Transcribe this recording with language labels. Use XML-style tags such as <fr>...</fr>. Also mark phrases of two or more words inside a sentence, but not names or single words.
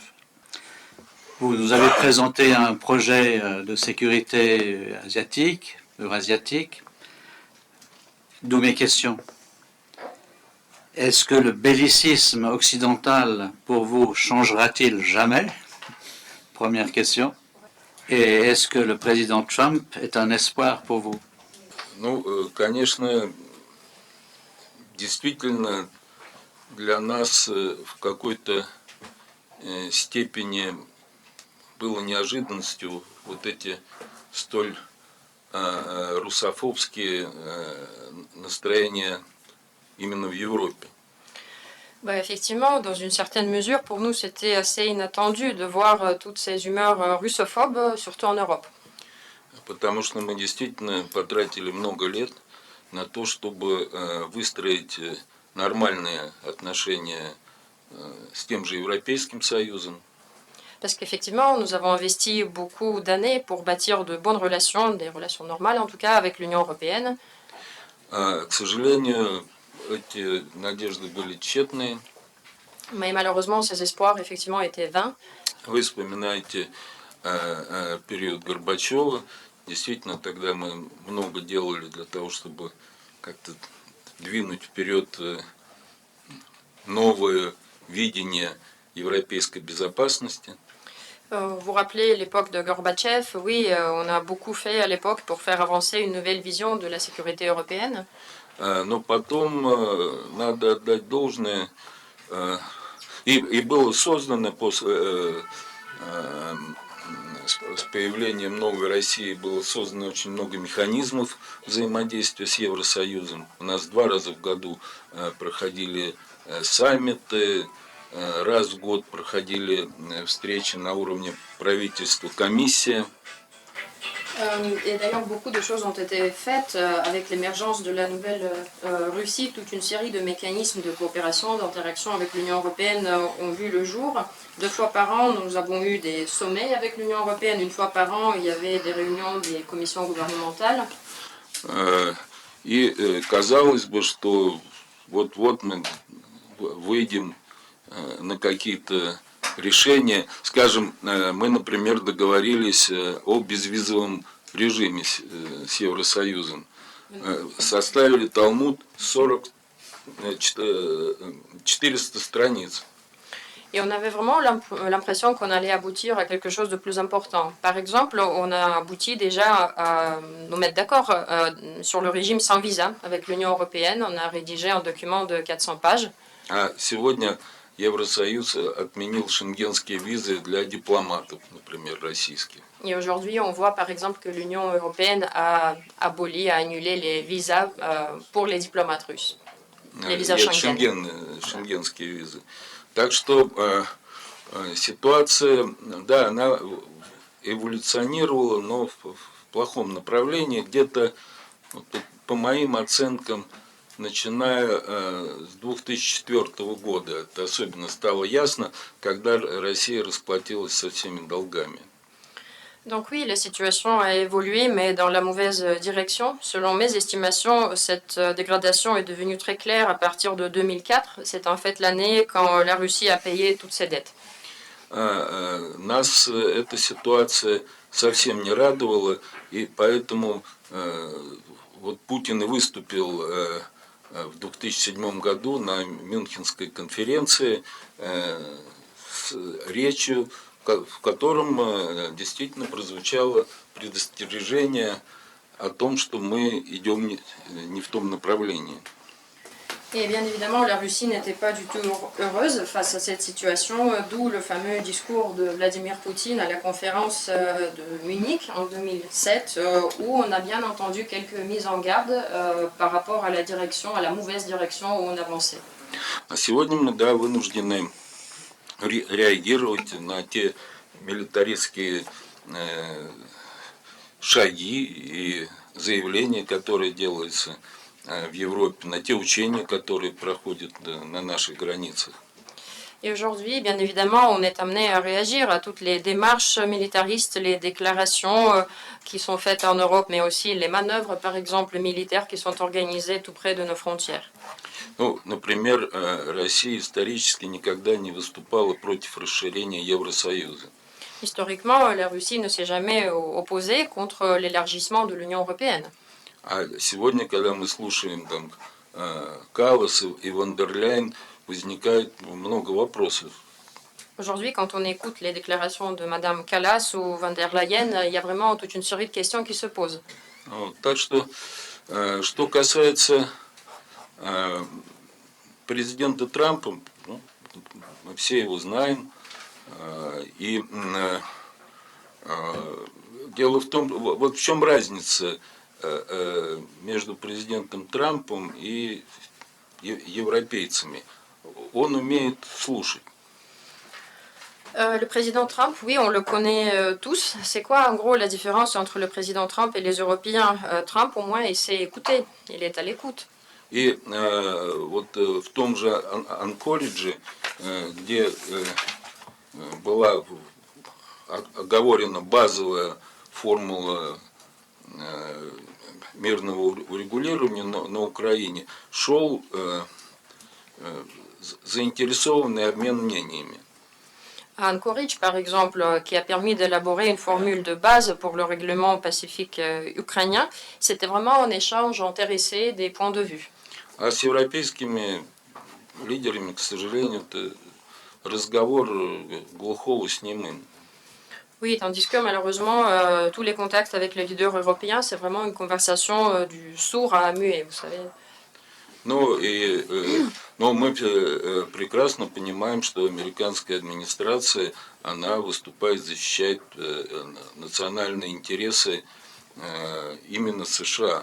<fr>Vous nous avez présenté un projet de sécurité asiatique, eurasiatique, d'où mes questions. Est-ce que le bellicisme occidental, pour vous, changera-t-il jamais? Première question. Et est-ce que le président Trump est un espoir pour vous?</fr> <ru>Ну, конечно, действительно для нас в какой-то степени было неожиданностью вот эти столь русофобские настроения именно в Европе.</ru> <fr>Bah, effectivement, dans une certaine mesure, pour nous, c'était assez inattendu de voir toutes ces humeurs russophobes, surtout en Europe.</fr> <ru>Потому что мы действительно потратили много лет на то, чтобы выстроить нормальные отношения с тем же Европейским Союзом.</ru> <fr>Parce qu'effectivement, nous avons investi beaucoup d'années pour bâtir de bonnes relations, des relations normales en tout cas, avec l'Union européenne.</fr> <ru>К сожалению, эти надежды были тщетные.</ru> <fr>Mais malheureusement, ces espoirs, effectivement, étaient vains.</fr> <ru>Вы вспоминаете период Горбачева. Действительно, тогда мы много делали для того, чтобы как-то двинуть вперед новое видение европейской безопасности.</ru> <fr>Vous vous rappelez l'époque de Gorbatchev? Oui, on a beaucoup fait à l'époque pour faire avancer une nouvelle vision de la sécurité européenne.</fr> <ru>Но потом надо отдать должное, и было создано с появлением новой России было создано очень много механизмов взаимодействия с Евросоюзом. У нас 2 раза в году проходили саммиты, раз в год проходили встречи на уровне правительства, комиссия.</ru> <fr>Et d'ailleurs, beaucoup de choses ont été faites avec l'émergence de la nouvelle Russie. Toute une série de mécanismes de coopération, d'interaction avec l'Union européenne ont vu le jour. 2 fois par an, nous avons eu des sommets avec l'Union européenne. 1 fois par an, il y avait des réunions des commissions gouvernementales.</fr> <ru>И казалось бы, что вот-вот мы выйдем на какие-то решения. Скажем, мы, например, договорились о безвизовом режиме с Евросоюзом. Составили Талмуд 400 страниц.</ru> <fr>Et on avait vraiment l'impression qu'on allait aboutir à quelque chose de plus important. Par exemple, on a abouti déjà à nous mettre d'accord sur le régime sans visa avec l'Union européenne. On a rédigé un document de 400 pages.</fr> <ru>А сегодня Евросоюз отменил шенгенские визы для дипломатов, например, российских.</ru> <fr>Et aujourd'hui, on voit par exemple que l'Union européenne a aboli, a annulé les visas pour les diplomates russes. Les visas Schengen.</fr> <ru>Шенгенские визы. Так что ситуация, да, она эволюционировала, но в плохом направлении. Где-то, вот, по моим оценкам, начиная с 2004 года, это особенно стало ясно, когда Россия расплатилась со всеми долгами.</ru> <fr>Donc oui, la situation a évolué, mais dans la mauvaise direction. Selon mes estimations, cette dégradation est devenue très claire à partir de 2004. C'est en fait l'année quand la Russie a payé toutes ses dettes.</fr> <ru>Нас эта ситуация совсем не радовала, и поэтому вот Путин и выступил в 2007 году на Мюнхенской конференции с речью, в котором действительно прозвучало предостережение о том, что мы идем не в том направлении.</ru> <fr>Et bien évidemment, la Russie n'était pas du tout heureuse face à cette situation, d'où le fameux discours de Vladimir Poutine à la conférence de Munich en 2007, où on a bien entendu quelques mises en garde par rapport à la direction, à la mauvaise direction où on avançait.</fr> <ru>А сегодня мы, да, вынуждены реагировать на те милитаристские шаги и заявления, которые делаются в Европе, на те учения, которые проходят на наших границах.</ru> <fr>Et aujourd'hui, bien évidemment, on est amené à réagir à toutes les démarches militaristes, les déclarations qui sont faites en Europe, mais aussi les manœuvres, par exemple, militaires qui sont organisées tout près de nos frontières.</fr> <ru>Ну, например, Россия исторически никогда не выступала против расширения Евросоюза.</ru> <fr>Historiquement, la Russie ne s'est jamais opposée contre l'élargissement de l'Union européenne.</fr> <ru>А сегодня, когда мы слушаем там Каллас и Ван дер Ляйен, возникает много вопросов.</ru> <fr>Aujourd'hui, quand on écoute les déclarations de Madame Kallas ou Van der Leyen, il y a vraiment toute une série de questions qui se posent.</fr> <ru>Вот, так что касается президента Трампа, ну, мы все его знаем, и дело в том, вот в чем разница между президентом Трампом и европейцами. Он умеет слушать.</ru> <fr>Le président Trump, oui, on le connaît tous. C'est quoi en gros la différence entre le président Trump et les Européens? Trump, au moins, il sait écouter, il est à l'écoute.</fr> <ru>И вот в том же Анкоридже, где была оговорена базовая формула мирного урегулирования на Украине, шел заинтересованный обмен мнениями.</ru> <fr>À Anchorage, par exemple, qui a permis d'élaborer une formule de base pour le règlement pacifique ukrainien, c'était vraiment un échange intéressé des points de vue.</fr> <ru>А с европейскими лидерами, к сожалению, это разговор глухого с немым.</ru> <fr>Oui, tandis que malheureusement, tous les contacts avec les leaders européens, c'est vraiment une conversation du sourd à muet, vous savez.</fr> <ru>Но мы прекрасно понимаем, что американская администрация, она выступает, защищает национальные интересы именно США.</ru>